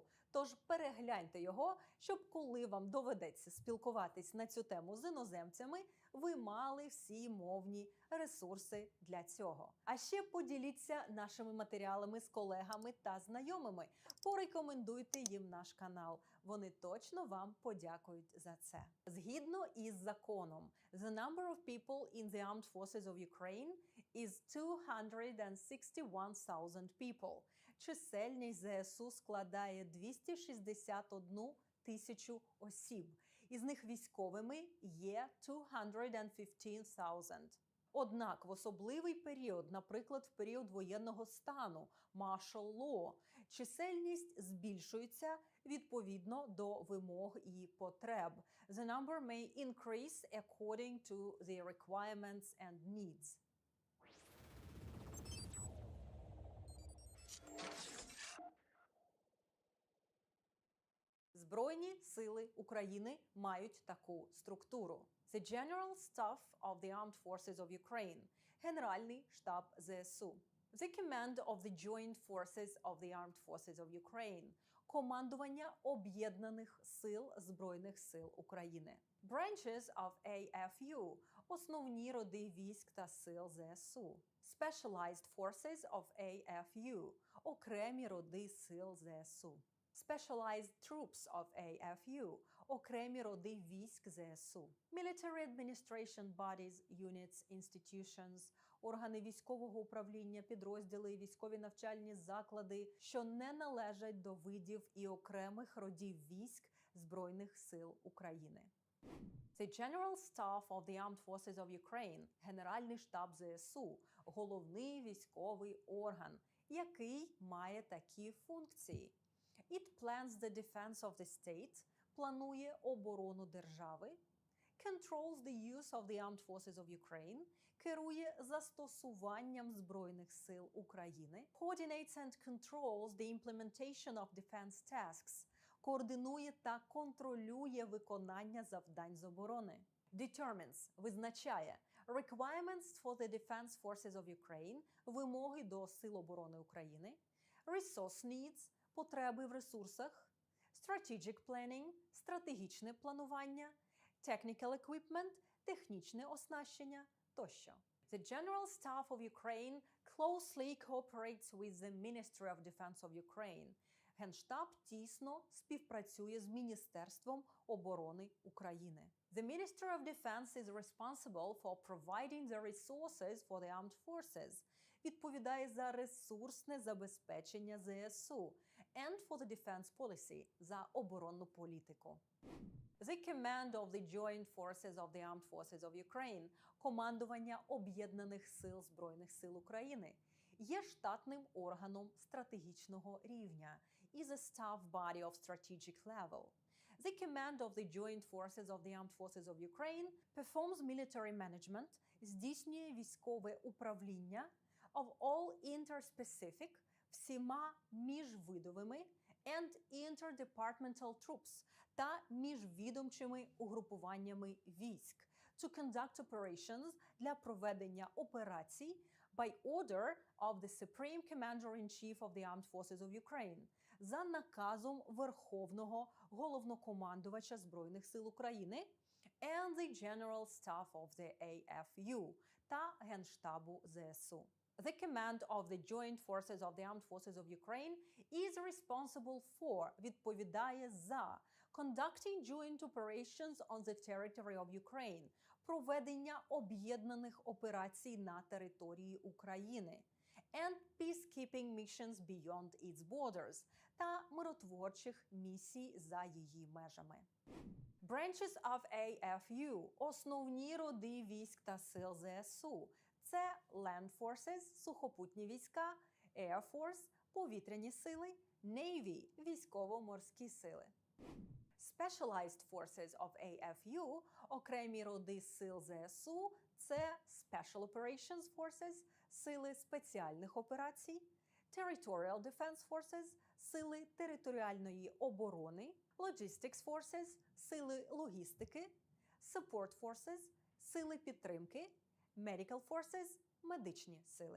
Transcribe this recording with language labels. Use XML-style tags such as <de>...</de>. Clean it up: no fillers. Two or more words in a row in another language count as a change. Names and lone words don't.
<uk>Тож перегляньте його, щоб коли вам доведеться спілкуватись на цю тему з іноземцями, ви мали всі мовні ресурси для цього. А ще поділіться нашими матеріалами з колегами та знайомими. Порекомендуйте їм наш канал. Вони точно вам подякують за це. Згідно із законом,</uk> <en>the number of people in the armed forces of Ukraine is 261,000 people.</en> <uk>Чисельність ЗСУ складає 261 тисячу осіб. Із них військовими є 215,000. Однак в особливий період, наприклад, в період воєнного стану,</uk> <en>martial law,</en> <uk>чисельність збільшується відповідно до вимог і потреб.</uk> <en>The number may increase according to the requirements and needs.</en> <uk>Збройні сили України мають таку структуру.</uk> <en>The General Staff of the Armed Forces of Ukraine –</en> <uk>Генеральний штаб ЗСУ.</uk> <en>The Command of the Joint Forces of the Armed Forces of Ukraine –</en> <uk>командування Об'єднаних сил Збройних сил України.</uk> <en>Branches of AFU –</en> <uk>основні роди військ та сил ЗСУ.</uk> <en>Specialized Forces of AFU –</en> <uk>окремі роди сил ЗСУ.</uk> <en>Specialized Troops of AFU –</en> <uk>окремі роди військ ЗСУ.</uk> <en>Military Administration Bodies, Units, Institutions –</en> <uk>органи військового управління, підрозділи, військові навчальні заклади, що не належать до видів і окремих родів військ Збройних сил України.</uk> <en>The General Staff of the Armed Forces of Ukraine –</en> <uk>Генеральний штаб ЗСУ – головний військовий орган, який має такі функції.</uk> <en>It plans the defense of the state –</en> <uk>планує оборону держави.</uk> <en>Controls the use of the armed forces of Ukraine –</en> <uk>керує застосуванням Збройних сил України.</uk> <en>Coordinates and controls the implementation of defense tasks –</en> <uk>координує та контролює виконання завдань з оборони.</uk> <en>Determines – визначає. Requirements for the defense forces of Ukraine –</en> <uk>вимоги до Сил оборони України.</uk> <en>Resource needs –</en> <uk>потреби в ресурсах.</uk> <en>Strategic planning –</en> <uk>стратегічне планування.</uk> <en>Technical equipment</en> <uk>– технічне оснащення тощо.</uk> <en>The General Staff of Ukraine closely cooperates with the Ministry of Defense of Ukraine.</en> <uk>Генштаб тісно співпрацює з Міністерством оборони України.</uk> <en>The Ministry of Defense is responsible for providing the resources for the armed forces.</en> <uk>Відповідає за ресурсне забезпечення ЗСУ</uk> <en>and for the defense policy –</en> <uk>за оборонну політику.</uk> <en>The Command of the Joint Forces of the Armed Forces of Ukraine –</en> <uk>командування Об'єднаних сил Збройних сил України – є штатним органом стратегічного рівня</uk> <en>is a staff body of strategic level. The Command of the Joint Forces of the Armed Forces of Ukraine performs military management –</en> <uk>здійснює військове управління</uk> <en>of all interspecific –</en> <uk>всіма міжвидовими</uk> <en>and interdepartmental troops та</en> <uk>міжвідомчими угрупуваннями військ</uk> <en>to conduct operations –</en> <uk>для проведення операцій</uk> <en>by order of the Supreme Commander-in-Chief of the Armed Forces of Ukraine</en> <uk>за наказом Верховного Головнокомандувача Збройних сил України</uk> <en>and the General Staff of the AFU</en> <uk>та Генштабу ЗСУ.</uk> <en>The Command of the Joint Forces of the Armed Forces of Ukraine is responsible for –</en> <uk>відповідає за</uk> <en>conducting joint operations on the territory of Ukraine –</en> <uk>проведення об'єднаних операцій на території України</uk> <en>and peacekeeping missions beyond its borders</en> <uk>та миротворчих місій за її межами.</uk> <en>Branches of AFU –</en> <uk>основні роди військ та сил ЗСУ.</uk> <en>Це Land Forces –</en> <uk>сухопутні війська,</uk> <en>Air Force –</en> <uk>повітряні сили, Navy – військово-морські сили.</uk> <en>Specialized Forces of AFU –</en> <uk>окремі роди сил ЗСУ – це</uk> <en>Special Operations Forces –</en> <uk>сили спеціальних операцій,</uk> <en>Territorial Defense Forces –</en> <uk>сили територіальної оборони,</uk> <en>Logistics Forces –</en> <uk>сили логістики,</uk> <en>Support Forces –</en> <uk>сили підтримки,</uk> <en>Medical Forces –</en> <uk>медичні сили.</uk>